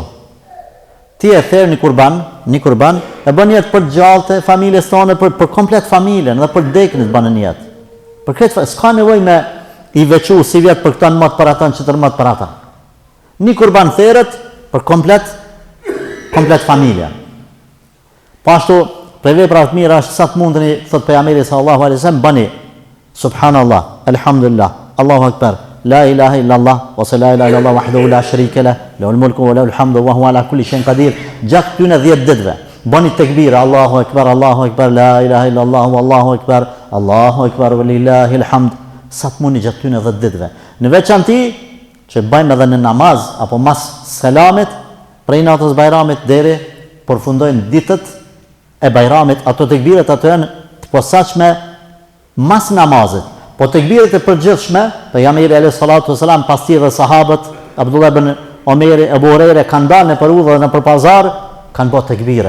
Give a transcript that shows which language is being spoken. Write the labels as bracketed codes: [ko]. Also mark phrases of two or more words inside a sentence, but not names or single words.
[sq] Ti e therë një kurban, e bën jetë për gjallë familjes tonë, për komplet familjen dhe për deknit bën një jetë. Për këtë s'ka nevojë me i veçu si vjet për këta në matë për ata, çetërmat për ata. Një kurban therët për komplet familja. Pashtu, për vepra të mira është sa të mundeni, thot pejgamberi [ar] صلى الله عليه وسلم, [sq] bani [ar] سبحان الله الحمد لله الله أكبر لا إله إلا الله, [sq] ose [ar] لا إله إلا الله وحده لا شريك له له الملك وله الحمد وهو على كل شيء قدير. [sq] Gjatë këtyre 10 ditëve, bani tekbira, [ar] الله أكبر لا إله إلا الله الله أكبر ولله الحمد. [sq] Sa të mundi gjatë këtyre 10 ditëve. Në veçanti që bëjmë edhe në namaz apo mas selamit, prej natës Bajramit deri përfundojnë ditët e Bajramit, ato tekbiret ato janë të posaçme mas namazit. Po tekbiret e përgjithshme, pejgamberi [ar] عليه الصلاة والسلام [sq] pas tij dhe sahabët, Abdullah ibn Omeri, Abu Huraira kanë dalë në udhë dhe në pazar, kanë bërë tekbire.